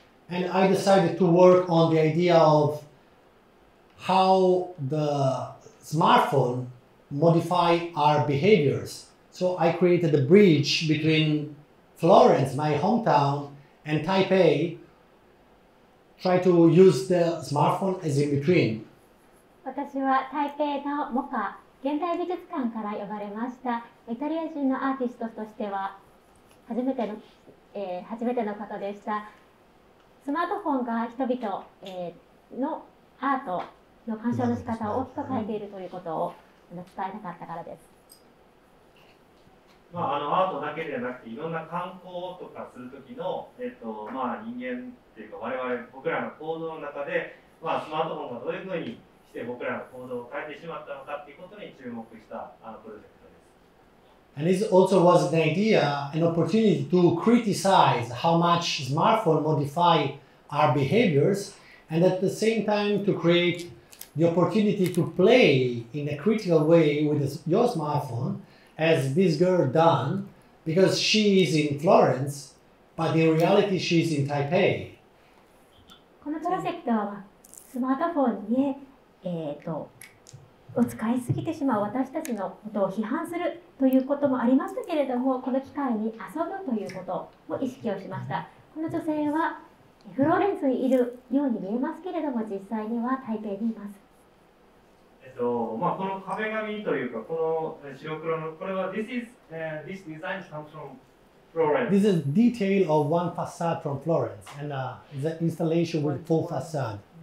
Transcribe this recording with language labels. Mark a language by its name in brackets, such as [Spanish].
[English] And I decided to work on the idea of how the smartphone modify our behaviors. So I created a bridge between Florence, my hometown, and Taipei, try to use the smartphone as in between. [Japanese] 私は台北のモカ現代美術館から呼ばれましたイタリア人のアーティストとしては初めての方でした。スマートフォンが人々、のアートの鑑賞の仕方を大きく変えているということを伝えたかったからです。アートだけでなくていろんな観光とかする時の、人間っていうか僕らの行動の中で、スマートフォンがどういうふうにして僕らの行動を変えてしまったのかっていうことに注目したプロジェクトです。 [English] And this also was an idea, an opportunity to criticize how much smartphone modify our behaviors, and at the same time to create the opportunity to play in a critical way with your smartphone, as this girl done, because she is in Florence, but in reality she is in Taipei. [Japanese] このプロジェクトはスマートフォンに、を使いすぎてしまう私たちのことを批判するということもありましたけれども、この機会に遊ぶということを意識をしました。この女性はフローレンスにいるように見えますけれども、実際には台北にいます。この壁紙というか、この白黒のこれは [English] this design comes from Florence. This is detail of one facade from Florence, and the installation with full facade.